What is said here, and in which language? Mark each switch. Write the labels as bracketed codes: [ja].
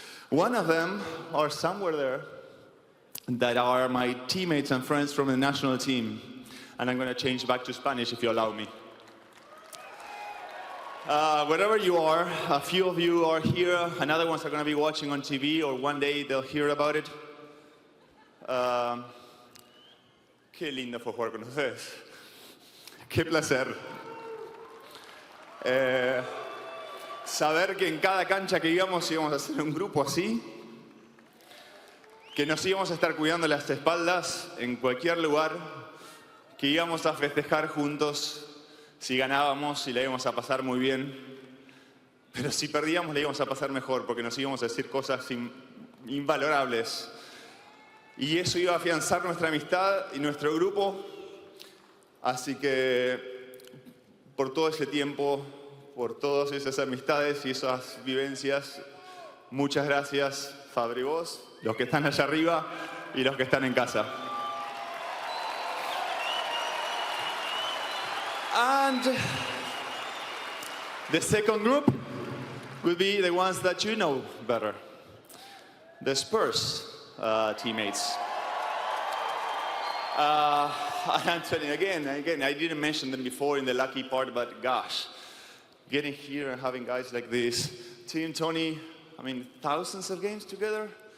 [en] One of them are somewhere there that are my teammates and friends from the national team, and I'm going to change back to Spanish if you allow me. Wherever you are, a few of you are here, and other ones are going to be watching on TV, or one day they'll hear about it. [es] Qué lindo fue jugar con ustedes. Qué placer. Saber que en cada cancha que íbamos a hacer un grupo así, que nos íbamos a estar cuidando las espaldas en cualquier lugar, que íbamos a festejar juntos si ganábamos y la íbamos a pasar muy bien, pero si perdíamos la íbamos a pasar mejor porque nos íbamos a decir cosas invalorables. Y eso iba a afianzar nuestra amistad y nuestro grupo. Así que por todo ese tiempo, por todas esas amistades y esas vivencias, muchas gracias, Fabri, vos, los que están allá arriba y los que están en casa. [en] And the second group will be the ones that you know better. The Spurs teammates. I'm telling you again, I didn't mention them before in the lucky part, but gosh, getting here and having guys like this, Team Tony, I mean, thousands of games together.